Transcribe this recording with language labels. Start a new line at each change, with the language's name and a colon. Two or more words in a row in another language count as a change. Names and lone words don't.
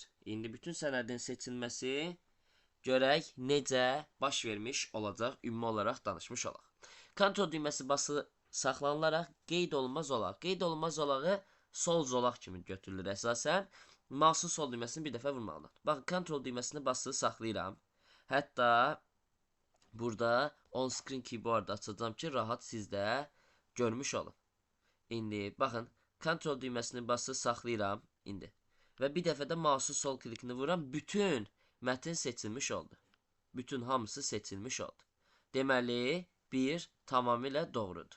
Azerbaijani: İndi bütün sənədin seçilməsi görək necə baş vermiş olacaq, ümumi olaraq danışmış olaq. Ctrl düyməsi basılı saxlanılaraq qeyd olunmaz olaq. Qeyd olunmaz olağı sol zolaq kimi götürülür əsasən. Mouse'un sol düyməsini bir dəfə vurmalıdır. Baxın, Ctrl düyməsini basılı saxlayıram. Hətta burada
English: on screen keyboard
Azerbaijani: açacağım ki, rahat siz də görmüş olun. İndi baxın, Ctrl düyməsini basılı saxlayıram indi. Və bir dəfə də mouse'un sol klikini vururam. Bütün mətn seçilmiş oldu. Bütün hamısı seçilmiş oldu. Deməli, 1 tamamilə doğrudur.